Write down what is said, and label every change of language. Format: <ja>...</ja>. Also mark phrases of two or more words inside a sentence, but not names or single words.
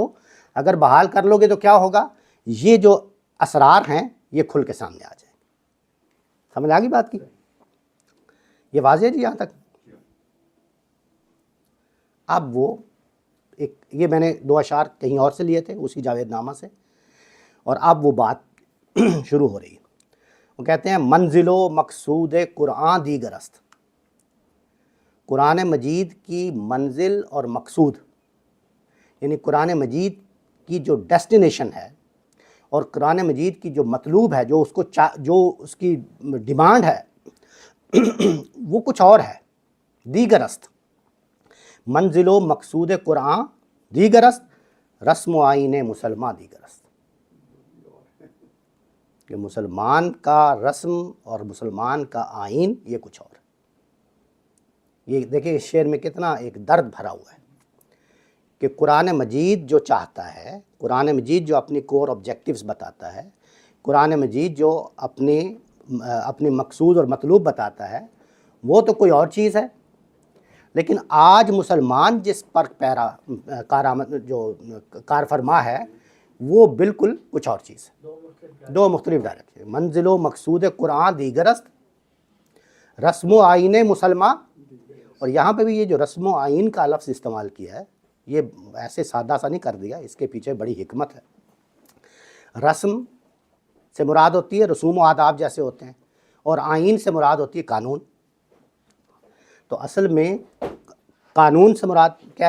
<ur>اگر بحال کر لو گے تو کیا ہوگا، یہ جو اسرار ہیں یہ کھل کے سامنے آ جائیں گے۔ سمجھ آ گئی بات کی؟ یہ واضح ہے جی یہاں تک؟ اب وہ ایک، یہ میں نے 2 اشعار کہیں اور سے لیے تھے اسی جاوید نامہ سے، اور اب وہ بات شروع ہو رہی ہے۔ وہ کہتے ہیں</ur> <fa>منزل و مقصود قرآن دیگر است،</fa> <ur>قرآن مجید کی منزل اور مقصود، یعنی قرآن مجید کی جو ڈیسٹینیشن ہے اور قرآن مجید کی جو مطلوب ہے، جو اس کی ڈیمانڈ ہے وہ کچھ اور ہے۔</ur> <fa>دیگر است، منزل و مقصود قرآن دیگر است، رسم و آئین مسلمان دیگر است،</fa> <ur>کہ مسلمان کا رسم اور مسلمان کا آئین یہ کچھ اور ہے۔ یہ دیکھیں اس شعر میں کتنا ایک درد بھرا ہوا ہے کہ قرآن مجید جو چاہتا ہے، قرآن مجید جو اپنی</ur> <en>core objectives</en> <ur>بتاتا ہے، قرآن مجید جو اپنی مقصود اور مطلوب بتاتا ہے، وہ تو کوئی اور چیز ہے، لیکن آج مسلمان جس پر جو کار فرما ہے وہ بالکل کچھ اور چیز ہے، 2 مختلف ڈائریکشن۔</ur> <fa>منزل و مقصود قرآن دیگر است، رسم و آئین مسلمان،</fa> <ur>اور یہاں پہ بھی یہ جو رسم و آئین کا لفظ استعمال کیا ہے یہ ایسے سادہ سا نہیں کر دیا، اس کے پیچھے بڑی حکمت ہے۔ رسم سے مراد ہوتی ہے رسوم و آداب جیسے ہوتے ہیں، اور آئین سے مراد ہوتی ہے قانون۔ تو اصل میں قانون سے مراد کیا ہے؟</ur>